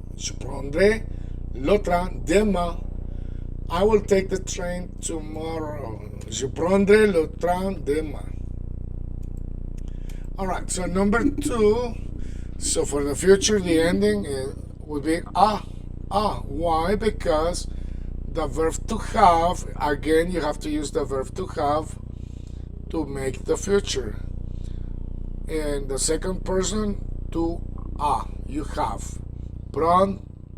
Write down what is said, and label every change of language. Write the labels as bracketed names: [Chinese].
[French] Je prendrai le train demain. [English] I will take the train tomorrow. [French] Je prendrai le train demain. [English] Alright, so number 2. So for the future, the ending would be Why? Because the verb to have, again, you have to use the verb to have to make the future. And the second person, to you have. Prendra.